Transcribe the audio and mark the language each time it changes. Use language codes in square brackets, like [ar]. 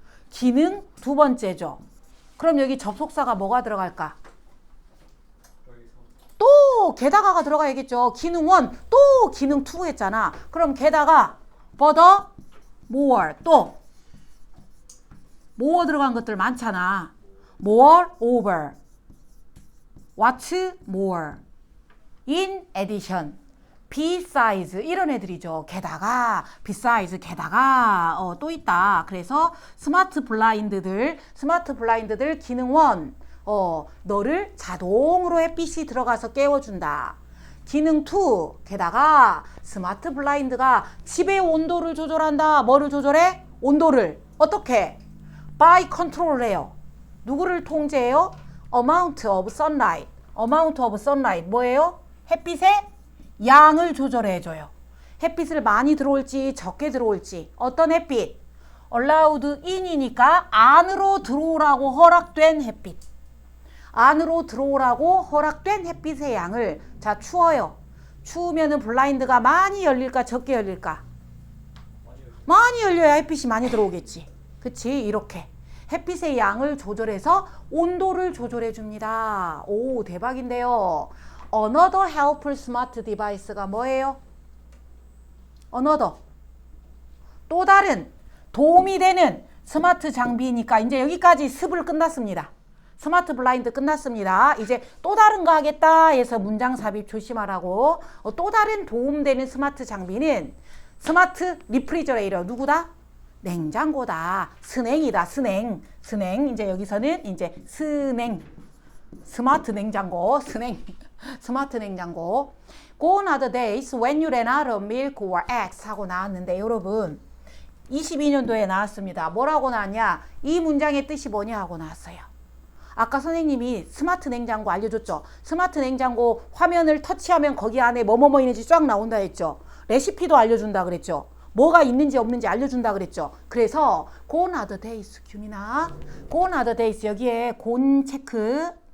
[ko] 기능 2번째죠. 그럼 여기 접속사가 뭐가 들어갈까? 또 게다가가 들어가야겠죠. 기능 1, 또 기능 2 했잖아. 그럼 게다가 [en] further, more, [ko] 또 more 들어간 것들 많잖아. [en] more over, what's more, in addition, besides [ko] 이런 애들이죠. 게다가, [en] besides, [ko] 게다가 또 있다. 그래서 스마트 블라인드들 기능 1, 너를 자동으로 햇빛이 들어가서 깨워준다. 기능 2, 게다가 스마트 블라인드가 집의 온도를 조절한다. 뭐를 조절해? 온도를. 어떻게? [en] by control을 [ko] 해요. 누구를 통제해요? [en] amount of sunlight. amount of sunlight [ko] 뭐예요? 햇빛의 양을 조절해줘요. 햇빛을 많이 들어올지 적게 들어올지. 어떤 햇빛? [en] allowed in [ko] 이니까 안으로 들어오라고 허락된 햇빛. 안으로 들어오라고 허락된 햇빛의 양을. 자, 추워요. 추우면은 블라인드가 많이 열릴까 적게 열릴까? 많이 열려야 햇빛이 많이 들어오겠지. 그치? 이렇게 햇빛의 양을 조절해서 온도를 조절해 줍니다. 오, 대박인데요. [en] Another helpful smart device가 [ko] 뭐예요? [en] Another, [ko] 또 다른 도움이 되는 스마트 장비니까 이제 여기까지 습을 끝났습니다. 스마트 블라인드 끝났습니다. 이제 또 다른 거 하겠다 해서 문장 삽입 조심하라고. 또 다른 도움되는 스마트 장비는 스마트 리프리저레이터. 누구다? 냉장고다. 스냉이다. 스냉. 이제 여기서는 이제 스냉. 스마트 냉장고. 스마트 냉장고. [en] Gone are the days when you ran out of milk or eggs [ko] 하고 나왔는데 여러분 22년도에 나왔습니다. 뭐라고 나왔냐? 이 문장의 뜻이 뭐냐 하고 나왔어요. 아까 선생님이 스마트 냉장고 알려줬죠. 스마트 냉장고 화면을 터치하면 거기 안에 뭐뭐뭐 있는지 쫙 나온다 했죠. 레시피도 알려준다 그랬죠. 뭐가 있는지 없는지 알려준다 그랬죠. 그래서 [en] gone are the days, [ko] 규민아. gone are the days 여기에 곤 체크.